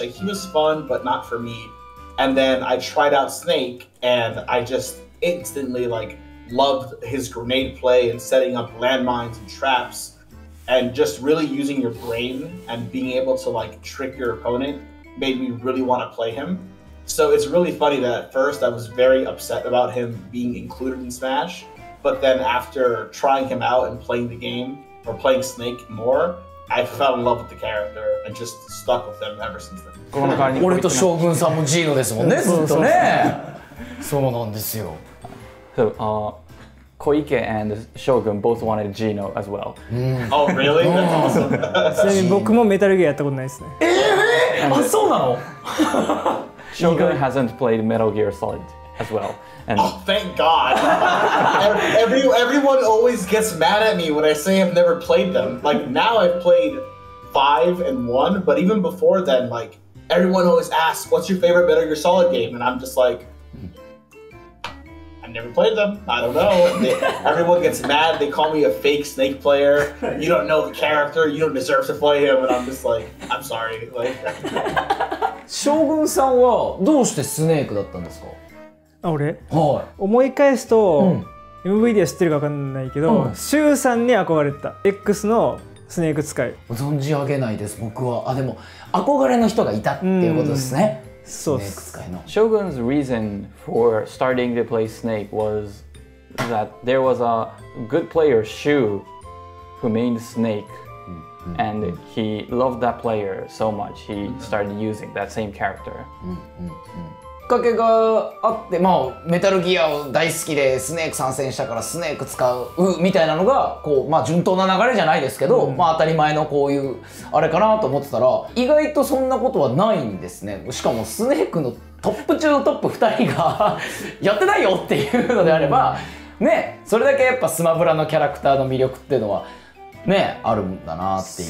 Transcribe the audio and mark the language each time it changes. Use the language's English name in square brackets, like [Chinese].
[English] Like he was fun, but not for me. And then I tried out Snake and I just instantly like loved his grenade play and setting up landmines and traps and just really using your brain and being able to like trick your opponent made me really want to play him. So it's really funny that at first I was very upset about him being included in Smash, but then after trying him out and playing the game, or playing Snake more, I fell in love with the character and just stuck with him ever since then. [Japanese] 俺と将軍さんもジーノですもんね、ずっとね。そうなんですよ。 [English] So, Koike and Shogun both wanted Gino as well. Oh, really? That's awesome. [Japanese] ちなみに僕もメタルギアやったことないですね。あ、そうなの [English] Shogun hasn't played Metal Gear Solid as well. And Oh, thank God. Everyone always gets mad at me when I say I've never played them. Like, now I've played 5 and 1, but even before then, like, everyone always asks, what's your favorite Metal Gear Solid game? And I'm just like, I've never played them. I don't know. Everyone gets mad. They call me a fake Snake player. You don't know the character. You don't deserve to play him. And I'm just like, I'm sorry. Like, [Japanese] 将軍さんはどうしてスネークだったんですか？あ、俺は思い返すと、MVD は知ってるか分かんないけど、シュウさんに憧れてた X のスネーク使い。存じ上げないです、僕は。あ、でも憧れの人がいたっていうことですね。そうでスネークす。使いの。 [English] Shogun's reason for starting to play Snake was that there was a good player, Shu, who made Snake, and he loved that player so much he started using that same character. [Japanese] きっかけがあって、まあメタルギアを大好きでスネーク参戦したからスネーク使うみたいなのがこう、まあ順当な流れじゃないですけど、まあ当たり前のこういうあれかなと思ってたら、意外とそんなことはないんですね。しかもスネークのトップ中のトップ2人がやってないよっていうのであればね、それだけやっぱスマブラのキャラクターの魅力っていうのはね、あるんだなっていう。